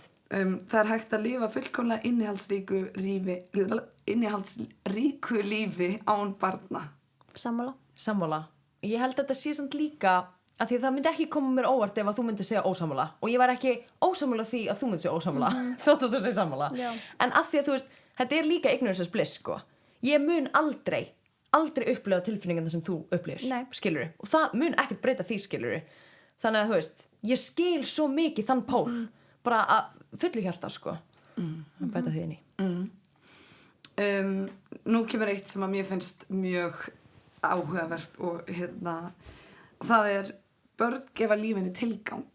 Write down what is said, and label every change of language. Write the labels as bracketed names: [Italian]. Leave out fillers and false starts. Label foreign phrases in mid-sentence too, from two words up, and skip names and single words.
[Icelandic] Það er hægt að lifa fullkomlega innihaldsríku lífi án barna. Sammála. Ég held að þetta sé samt líka að því það myndi ekki koma mér óvart ef að þú myndi segja ósammála og ég var ekki ósammála því að þú myndi segja ósammála þótt að þú segja sammála. Já. En að því að þú veist, þetta er líka [English] ignorance is bliss, [Icelandic] sko. Ég mun aldrei upplifa tilfinningarna sem þú upplifir, skilurðu. Og það mun ekkert breyta því, skilurðu. Þannig að þú veist, ég skil svo mikið þann pól bara að fullu hjarta, sko. Að bæta því inn í. Nú kemur eitt sem að mér finnst mjög áhugavert og það er börn gefa lífinu tilgang.